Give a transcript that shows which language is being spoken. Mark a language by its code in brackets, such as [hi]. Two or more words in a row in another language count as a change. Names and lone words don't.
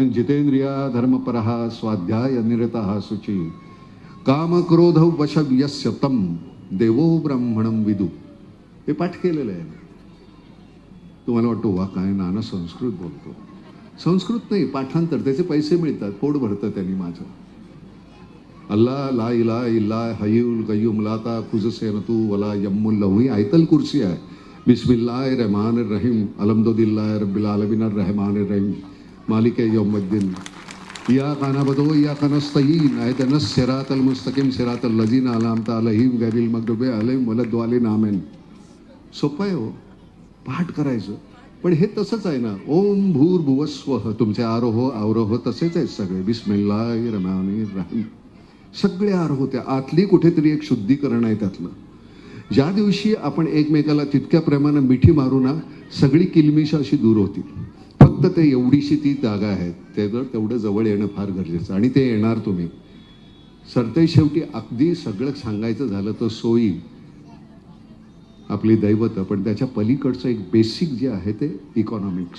[sa] जितेंद्रिया धर्मपरहा स्वाध्याय निरतः शुची काम क्रोध वशव्यस्य तम देवो ब्राह्मणम विदु. [mr] हे पाठ केलेलं आहे. तुम्हाला वाटतो वा काय नाना संस्कृत बोलतो. संस्कृत नाही, पाठांतर, त्याचे पैसे मिळतात, पोट भरतं त्यांनी माझं. [ar] الله لا إله إلا الحي القيوم لا تأخذه ولا يمل له, [mr] ही आयतल कुर्सी आहे. [ar] بسم الله الرحمن الرحيم الحمد لله رب العالمين الرحمن الرحيم مالك يوم الدين إياك نعبد وإياك نستعين اهدنا الصراط المستقيم صراط الذين أنعمت عليهم غير المغضوب عليهم ولا الضالين آمين. [mr] सोपं आहे हो पाठ करायचं. पण हे तसंच आहे ना, [sa] ओम भूर्भुवस्वः, [mr] तुमचे आरोह अवरोह तसेच आहेत सगळे. [ar] بسم الله الرحمن الرحيم, [mr] सगळे आरोह. त्या आतली कुठेतरी एक शुद्धीकरण आहे त्यातलं. ज्या दिवशी आपण एकमेकाला तितक्या प्रेमानं मिठी मारू ना, सगळी किलमिश अशी दूर होती. फक्त ते एवढीशी ती जागा आहे, तेवढं जवळ येणं फार गरजेचं, आणि ते येणार तुम्ही. सरते शेवटी अगदी सगळं सांगायचं झालं तर सोयी आपली दैवत, पण त्याच्या पलीकडचं एक बेसिक जे आहे ते इकॉनॉमिक्स.